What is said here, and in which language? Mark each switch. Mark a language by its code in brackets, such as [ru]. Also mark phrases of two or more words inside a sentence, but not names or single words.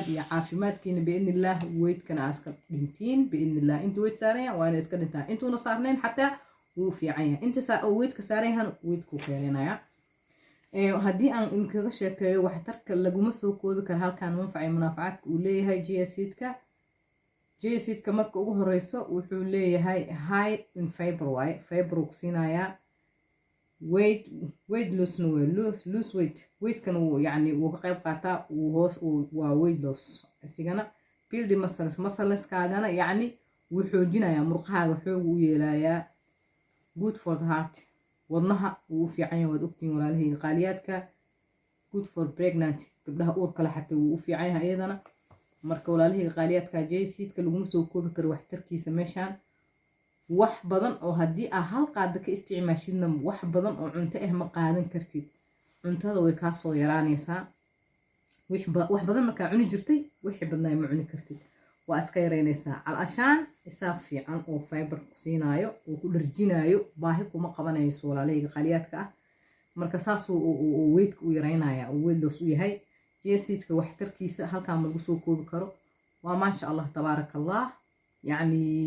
[so] iyo caafimaadkiina biidnillah weydkana aad ka dhintiin biidnillah inta weyd saarayaan waa inay iska dhintaan intuuna saarnayn xataa wuu fiican yahay inta weydka saarayahan weydkuu keenayaa haddii aan idinkaga sheekeeyo waxtarka laguma soo koobi karo halkan manfac iyo manaafacaadka uu leeyahay jaya seedka marka ugu horeyso wuxuu leeyahay [en] high in fiber [so] waaye fiber uu siinayaa weight lossna way [en] lose weightkana [so] wuu yacni wuu ka qayb qaataa wuu hoos waa [en] weight loss [so] isigana [en] build muscleskaagana [so] yacni wuu xoojinayaa murqahaaga xoog u yeelayaa [en] good for the heart [so] wadnaha wuu u fiican yahay waad ogtiin walaalahayga qaaliyaadka [en] good for pregnant [so] gabdhaha uurka leh xataa wuu u fiican yahay iyadana marka walaalahayga qaaliyaadka jaya seedka laguma soo koobi karo waxtarkiisa meeshaan wax badan oo haddii aa hal qaada ka isticmaashidna wax badan oo cunto ah ma qaadan kartid cuntada way kaa soo yaraanaysaa wax badan markaa cuni jirtay wixii badnaa ma cuni kartid waa iska yaraynaysaa calashaan isaaq fiican oo fiber siinaayo oo ku dharjinaayo baahi kuma qabanayso walaalahayga qaaliyaadka ah marka saasuu weydka u yaraynaya oo [en] weyd loos [so] u yahay jaya seedka waxtarkiisa halkaan lagu soo koobi karo waa maasha allah tabaaraka allah yacni